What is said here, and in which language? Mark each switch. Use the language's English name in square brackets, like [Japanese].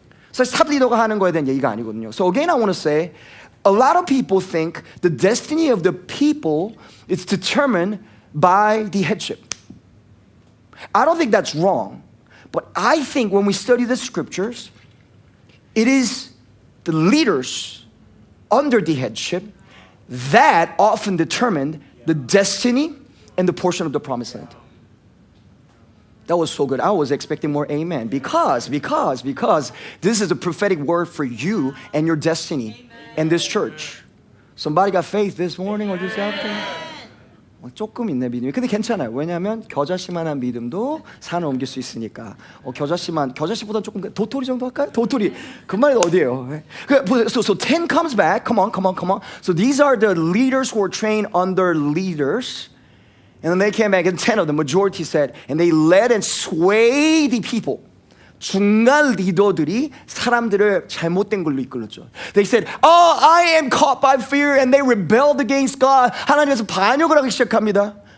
[Korean] 사실 탑 리더가 하는 거에 대한 얘기가 아니거든요. [English] So again, I want to say, a lot of people think the destiny of the people is determined by the headship. I don't think that's wrong, but I think when we study the scriptures, it is the leaders under the headship that often determine the destiny and the portion of the promised land. That was so good. I was expecting more amen because this is a prophetic word for you and your destiny. And this church. Somebody got faith this morning or this afternoon? [Korean] 조금 있네 믿음이. 근데 괜찮아요. 왜냐하면 겨자씨만한 믿음도 산을 옮길 수 있으니까. 겨자씨보다 조금 도토리 정도 할까요? 도토리. 그 말이 어디예요? [English] So 10 comes back. Come on. So these are the leaders who were trained under leaders. And then they came back and 10 of the majority said, and they led and swayed the people. [Korean] 중간 리더들이 사람들을 잘못된 걸로 이끌었죠. [English] They said, I am caught by fear, and they rebelled against God. [Korean] 하나님께서 반역을 하기 시작합니다.